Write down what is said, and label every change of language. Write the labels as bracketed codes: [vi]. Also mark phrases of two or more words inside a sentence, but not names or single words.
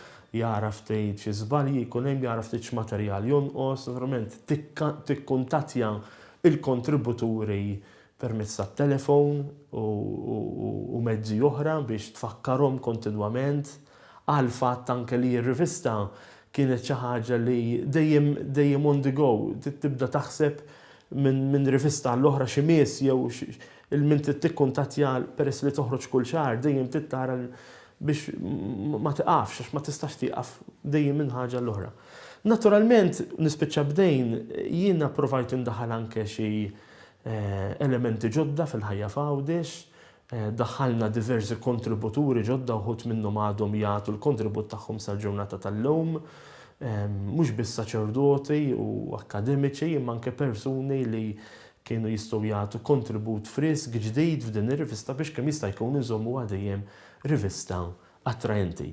[mt] jara ftit xi żbalji jkun hemm, jara ftit x'materjal jonqos, naturalment tikkuntattja il-kontributuri permezz tat-telefon u mezzi oħra biex tfakkarhom kontinwament għal fatt anke li r-rivista kienet xi ħaġa li dejjem [en] on the go, [mt] tibda taħseb minn rivista l-oħra xi mies jew il-min tikkuntattja peress li toħroġ kull xahar dejjem tittara biex ma tiqafx għax ma tistax tieqaf dejjem minn ħaġa l-oħra. Naturalment nispiċċa bdejn jiena provajt indaħħal anke xi elementi ġodda fil-ħajja f'Għawdex, daħħalna diversi kontributuri ġodda uħud minnhom għadhom jagħtu l-kontribut tagħhom sal-ġurnata tal-lewm, mhux biss saċerdoti u akademiċi imma anke persuni li kienu jistgħu jagħtu kontribut frisk ġdid f'din ir-rivista biex kemm jista' jkun iżommu dejjem rivista attraenti.